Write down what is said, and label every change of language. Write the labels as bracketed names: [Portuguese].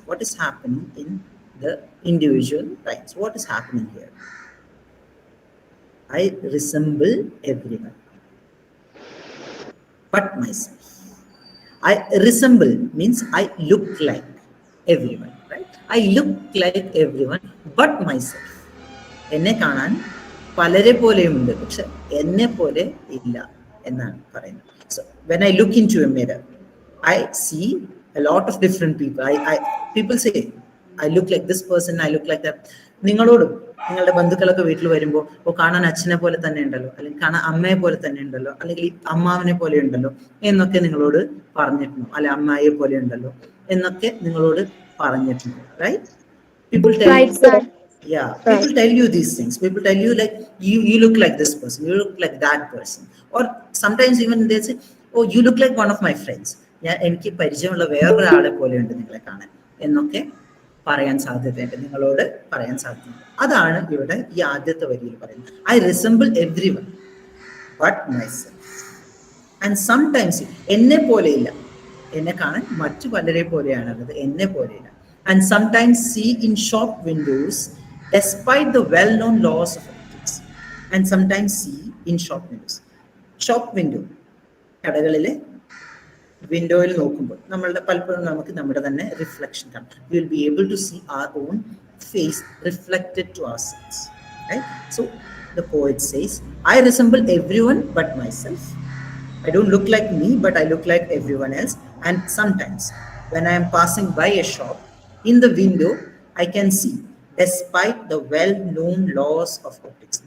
[English] What is happening in the individual lines? What is happening here? I resemble everyone but myself. I resemble means I look like everyone, right? I look like everyone but myself. [Malayalam] എന്നെ കാണാൻ പലരെ പോലെയുമുണ്ട്, പക്ഷെ എന്നെ പോലെ ഇല്ല എന്നാണ് പറയുന്നത്. [English] So when I look into a mirror, I see a lot of different people. People say I look like this person, I look like that. [Malayalam] നിങ്ങളോടും നിങ്ങളുടെ ബന്ധുക്കളൊക്കെ വീട്ടിൽ വരുമ്പോൾ കാണാൻ അച്ഛനെ പോലെ തന്നെ ഉണ്ടല്ലോ, അല്ലെങ്കിൽ കാണാൻ അമ്മയെ പോലെ തന്നെ ഉണ്ടല്ലോ, അല്ലെങ്കിൽ അമ്മാവനെ പോലെ ഉണ്ടല്ലോ എന്നൊക്കെ നിങ്ങളോട് പറഞ്ഞിട്ടുണ്ടോ, അല്ലെ അമ്മായിയെ പോലെ ഉണ്ടല്ലോ എന്നൊക്കെ നിങ്ങളോട് പറഞ്ഞിട്ടുണ്ടോ, right? [English] People tell Right, sir. Yeah, people tell you these things. People tell you like you look like this person, you look like that person, or sometimes even they say, oh, you look like one of my friends. [Malayalam] ഞാൻ എനിക്ക് പരിചയമുള്ള വേറൊരാളെ പോലെയുണ്ട് നിങ്ങളെ കാണാൻ എന്നൊക്കെ പറയാൻ സാധ്യതയുണ്ട്, നിങ്ങളോട് പറയാൻ സാധ്യതയുണ്ട്. അതാണ് ഇവിടെ ഈ ആദ്യത്തെ വരിയിൽ പറയുന്നത്. [English] I resemble everyone but myself. And sometimes [Malayalam] എന്നെ പോലെയില്ല, എന്നെ കാണാൻ മറ്റു പലരെ പോലെയാണുള്ളത്, എന്നെ പോലെയില്ല. [English] And sometimes see in shop windows despite the well-known laws of optics, and sometimes see in shop windows. [Malayalam] Shop window, കടകളിലെ വിൻഡോയിൽ നോക്കുമ്പോൾ നമ്മളുടെ പലപ്പോഴും നമുക്ക് നമ്മുടെ തന്നെ റിഫ്ലക്ഷൻ കാണാം. [English] We will be able to see our own face reflected to ourselves, right? So the poet says, I resemble everyone but myself. I don't look like me, but I look like everyone else. And sometimes when I am passing by a shop, in the window I can see, despite the well-known laws of optics.